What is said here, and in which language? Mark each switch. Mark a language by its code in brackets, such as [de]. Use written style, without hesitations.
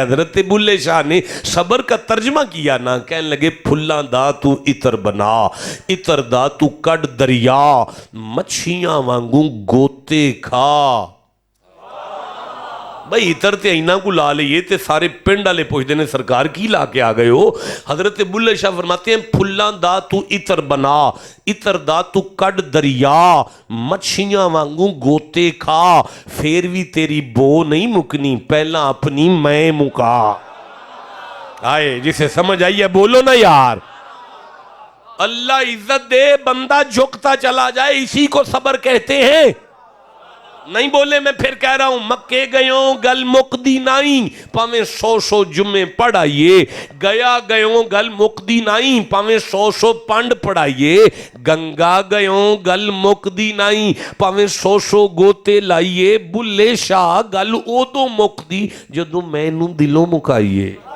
[ur] حضرت بلے شاہ نے صبر کا ترجمہ کیا نا, کہنے لگے [pa] پھلاں دا تو عطر بنا, عطر دا تو کڈ دریا, مچھیاں وانگوں گوتے کھا. بھائی عطر تے اینا کو لا لئیے تے سارے پنڈ والے پوچھتے ہیں سرکار کی لا کے آ گئے ہو. [ur] حضرت بلے شاہ فرماتے ہیں [pa] پھلاں دا تو عطر بنا, عطر دا تو کڈ دریا, مچھیاں وانگوں گوتے کھا, پھر بھی تیری بو نہیں مکنی, پہلا اپنی میں مکا. [ur] آئے جسے سمجھ آئی ہے بولو نا یار. اللہ عزت دے, بندہ جھکتا چلا جائے, اسی کو صبر کہتے ہیں. نہیں بولے میں پھر کہہ رہا ہوں, [pa] مکے گئوں گل مقدی نائیں پاویں 100 جمعے پڑھائیے, گیا گئوں گل مقدی نائیں پاویں 100 پنڈ پڑھائیے, گنگا گئوں گل مقدی نائیں پاویں 100 گوتے لائیے, بلے شاہ گل او تو مقدی جدوں میں نوں دلوں مکائیے.